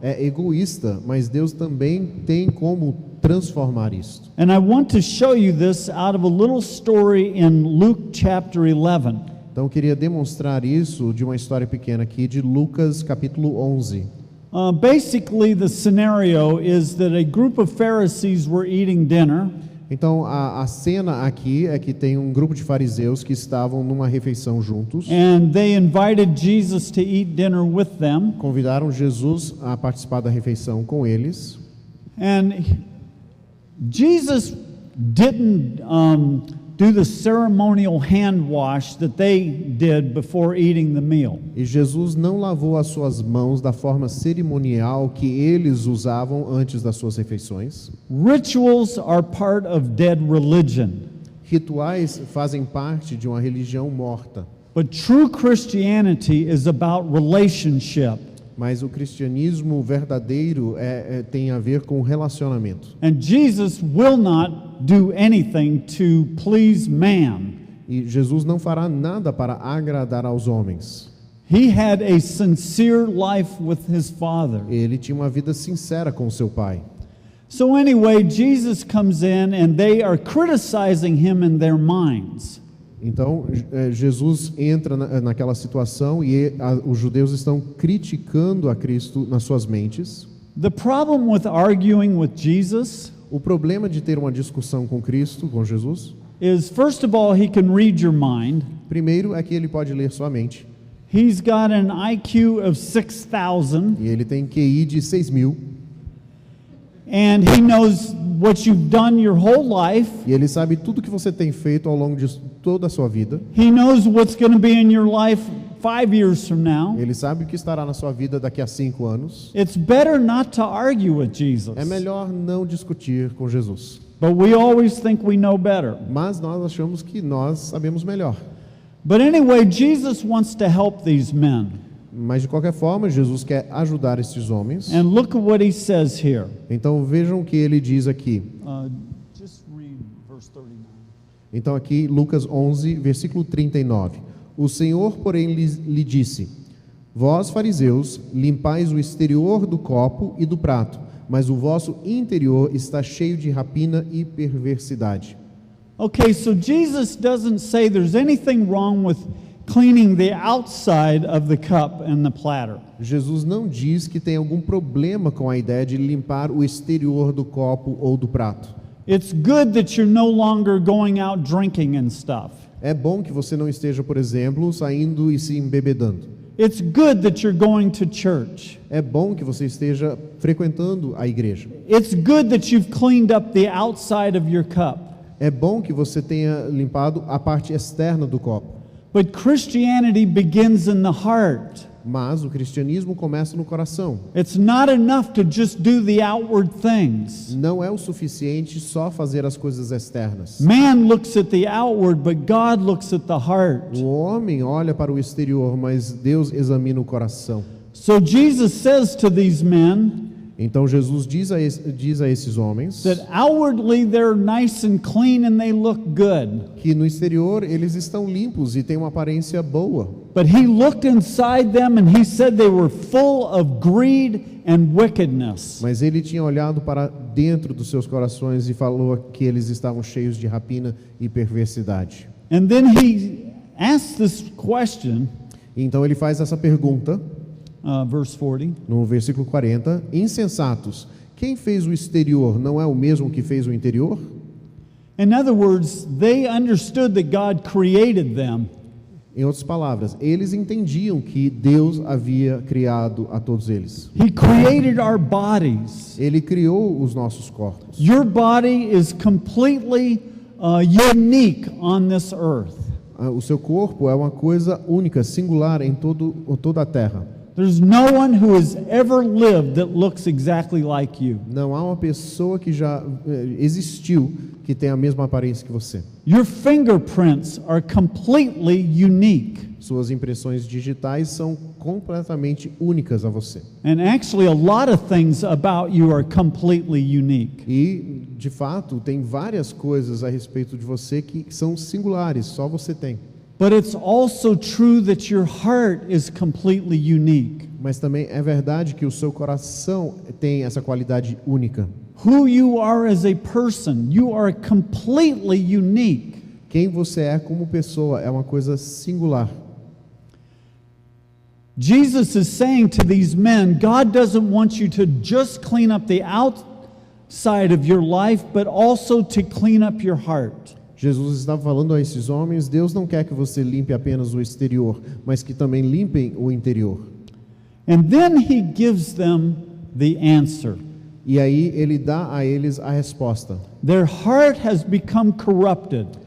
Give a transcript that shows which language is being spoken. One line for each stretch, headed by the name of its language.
Portuguese: É egoísta, mas Deus também tem como transformar isso.
English: And I want to show you this out of a little story in Luke chapter 11.
Portuguese: Então eu queria demonstrar isso de uma história pequena aqui de Lucas capítulo 11.
English: Basically, the scenario is that a group of Pharisees were eating dinner,
Portuguese: Então a cena aqui é que tem um grupo de fariseus que estavam numa refeição juntos.
English: and they invited Jesus to eat dinner with them.
Portuguese: Convidaram Jesus a participar da refeição com eles.
English: And Jesus didn't do the ceremonial hand wash that they did before eating the meal.
Portuguese: E Jesus não lavou as suas mãos da forma cerimonial que eles usavam antes das suas refeições.
English: Rituals are part of dead religion,
Portuguese: Rituais fazem parte de uma religião morta,
English: but true Christianity is about relationship.
Portuguese: mas o cristianismo verdadeiro tem a ver com relacionamento.
English: And Jesus will not do anything to please man.
Portuguese: E Jesus não fará nada para agradar aos homens.
English: He had a sincere life with his Father.
Portuguese: Ele tinha uma vida sincera com seu Pai.
English: So anyway, Jesus comes in and they are criticizing him in their minds.
Portuguese: Então, Jesus entra naquela situação e os judeus estão criticando a Cristo nas suas mentes.
English: The problem with arguing with Jesus
Portuguese: O problema de ter uma discussão com Cristo, com Jesus,
English: is, first of all, he can read your mind.
Portuguese: Primeiro é que ele pode ler sua mente.
English: He's got an IQ of 6,000,
Portuguese: E ele tem QI de 6.000.
English: and he knows what you've done your whole life.
Portuguese: E ele sabe tudo que você tem feito ao longo de toda a sua vida.
English: He knows what's going to be in your life 5 years from now.
Portuguese: Ele sabe o que estará na sua vida daqui a 5 anos.
English: It's better not to argue with Jesus.
Portuguese: É melhor não discutir com Jesus.
English: But we always think we know better.
Portuguese: Mas nós achamos que nós sabemos melhor.
English: But anyway, Jesus wants to help these men.
Portuguese: Mas de qualquer forma, Jesus quer ajudar esses homens.
English: And look at what he says here.
Portuguese: Então vejam o que ele diz aqui.
English: Just read verse 39.
Portuguese: Então aqui Lucas 11, versículo 39. O Senhor, porém, lhe disse: Vós, fariseus, limpais o exterior do copo e do prato, mas o vosso interior está cheio de rapina e perversidade.
English: Okay, so Jesus doesn't say there's anything wrong with cleaning the outside of the cup and the platter.
Portuguese: Jesus não diz que tem algum problema com a ideia de limpar o exterior do copo ou do prato.
English: It's good that you're no longer going out drinking and stuff.
Portuguese: É bom que você não esteja, por exemplo, saindo e se embebedando.
English: It's good that you're going to church.
Portuguese: É bom que você esteja frequentando a igreja.
English: It's good that you've cleaned up the outside of your cup.
Portuguese: É bom que você tenha limpado a parte externa do copo.
English: But Christianity begins in the heart.
Portuguese: Mas o cristianismo começa no coração.
English: It's not enough to just do the outward things.
Portuguese: Não é o suficiente só fazer as coisas externas.
English: Man looks at the outward, but God looks at the heart.
Portuguese: O homem olha para o exterior, mas Deus examina o coração.
English: So Jesus says to these men
Portuguese: Então Jesus diz a esses homens
English: that outwardly they're nice and clean and they look good.
Portuguese: que no exterior eles estão limpos e têm uma aparência boa.
English: But he looked inside them and he said they were full of greed and wickedness.
Portuguese: Mas ele tinha olhado para dentro dos seus corações e falou que eles estavam cheios de rapina e perversidade.
English: And then he asked this question,
Portuguese: Então ele faz essa pergunta
English: verse 40.
Portuguese: no versículo 40: Insensatos, quem fez o exterior não é o mesmo que fez o interior?
English: In other words, they understood that God created them.
Portuguese: Em outras palavras, eles entendiam que Deus havia criado a todos eles.
English: He created our bodies.
Portuguese: Ele criou os nossos corpos.
English: Your body is completely unique on this earth.
Portuguese: O seu corpo é uma coisa única, singular em toda a terra.
English: There's no one who has ever lived that looks exactly like you.
Portuguese: Não há uma pessoa que já existiu que tem a mesma aparência que você.
English: Your fingerprints are completely unique.
Portuguese: Suas impressões digitais são completamente únicas a você.
English: And actually a lot of things about you are completely unique.
Portuguese: E, de fato, tem várias coisas a respeito de você que são singulares, só você tem.
English: But it's also true that your heart is completely unique.
Portuguese: Mas também é verdade que o seu coração tem essa qualidade única.
English: Who you are as a person, you are completely unique.
Portuguese: Quem você é como pessoa é uma coisa singular.
English: Jesus is saying to these men, God doesn't want you to just clean up the outside of your life, but also to clean up your heart.
Portuguese: Jesus estava falando a esses homens: Deus não quer que você limpe apenas o exterior, mas que também limpem o interior.
English: And then he gives them the answer.
Portuguese: E aí ele dá a eles a resposta:
English: Their heart has become corrupted.